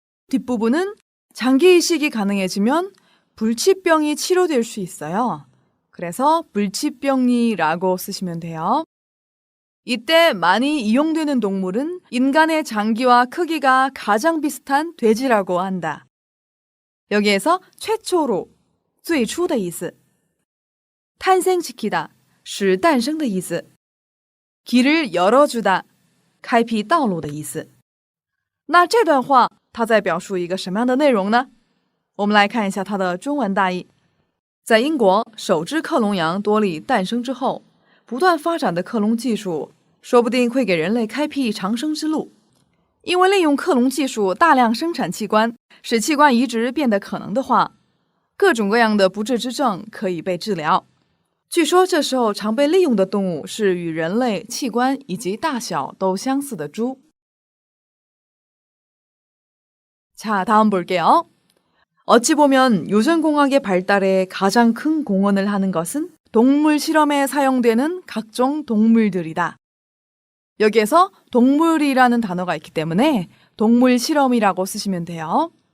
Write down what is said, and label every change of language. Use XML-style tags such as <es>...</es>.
<ko>뒷부분은 장기 이식이 가능해지면 불치병이 치료될 수 있어요. 그래서 불치병리라고 쓰시면 돼요. 이때 많이 이용되는 동물은 인간의 장기와 크기가 가장 비슷한 돼지라고 한다. 여기에서 최초로,</ko> <zh>最初的意思,</zh> <ko>탄생시키다,</ko> <zh>使诞生的意思,</zh> <ko>길을 열어주다,</ko> <zh>开辟道路的意思. 那这段话它在表述一个什么样的内容呢？我们来看一下它的中文大意。在英国，首只克隆羊多利诞生之后，不断发展的克隆技术说不定会给人类开辟长生之路。因为利用克隆技术大量生产器官，使器官移植变得可能的话，各种各样的不治之症可以被治疗。据说这时候常被利用的动物是与人类器官以及大小都相似的猪。</zh> <ko>자, 다음 볼게요. 어찌 보면 유전공학의 발달에 가장 큰 공헌을 하는 것은 동물 실험에 사용되는 각종 동물들이다. 여기에서 동물이라는 단어가 있기 때문에 동물 실험이라고 쓰시면 돼요.</ko>